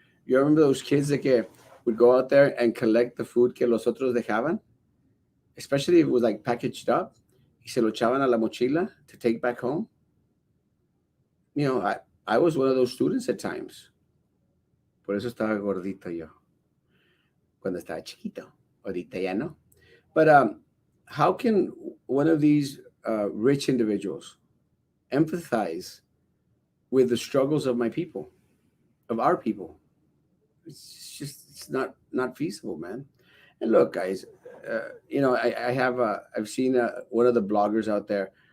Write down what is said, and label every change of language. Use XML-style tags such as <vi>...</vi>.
<en>You remember those kids that would go out there and collect the food</en> <es>que los otros dejaban,</es> <en>especially if it was like packaged up,</en> <es>y se lo echaban a la mochila</es> <en>to take back home. I was one of those students at times.</en> <es>Por eso estaba gordito yo cuando estaba chiquito. Ahorita ya no.</es> <en>But how can one of these rich individuals empathize with the struggles of my people, of our people? It's not feasible, man. And look, guys, I've seen one of the bloggers out there.</en>